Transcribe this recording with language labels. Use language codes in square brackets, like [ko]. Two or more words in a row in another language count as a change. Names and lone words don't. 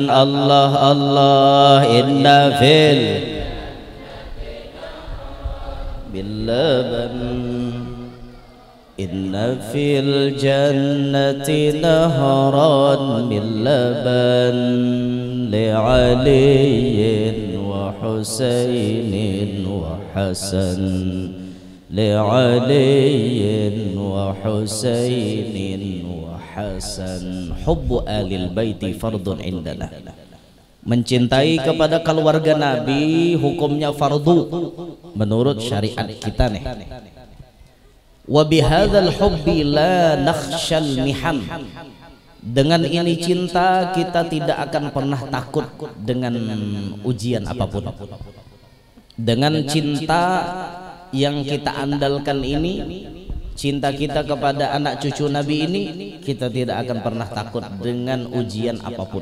[ar] الله الله إن في البلبان إن في الجنة نهرا من لبن لعلي وحسين وحسن لعلي وحسين وحسن. حب آل البيت فرض عندنا, [id] mencintai kepada keluarga Nabi hukumnya fardu menurut syariat kita nih. [ar] وبهذا الحب لا نخشى المحن, [id] dengan ini cinta kita tidak akan pernah takut dengan ujian apapun. Dengan cinta yang kita andalkan ini, cinta kita kepada anak cucu Nabi ini, kita tidak akan pernah takut dengan ujian apapun.